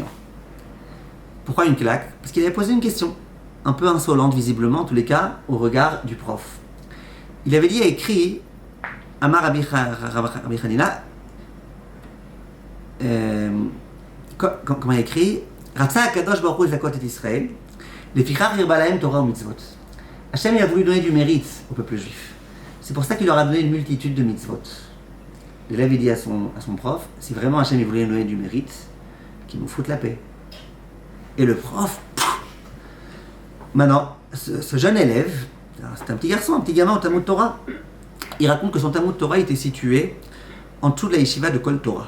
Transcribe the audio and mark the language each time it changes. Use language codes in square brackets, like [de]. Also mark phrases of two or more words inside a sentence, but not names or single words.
[fr] Pourquoi une claque? Parce qu'il avait posé une question, un peu insolente visiblement, en tous les cas, au regard du prof. Il avait dit et écrit [he] אמר רבי חנינא, [fr] comment il a écrit [he] רצה הקדוש ברוך הוא זכות את ישראל, לפיכך הרבה להם תורה ומצוות. [fr] Hachem il a voulu donner du mérite au peuple juif. C'est pour ça qu'il leur a donné une multitude de mitzvot. L'élève dit à son prof, si vraiment Hachem il voulait donner du mérite, qu'il nous foute la paix. Et le prof, maintenant, ce jeune élève, c'est un petit garçon, un petit gamin au Talmud Torah, il raconte que son Talmud Torah était situé en dessous de la yeshiva de Kol Torah.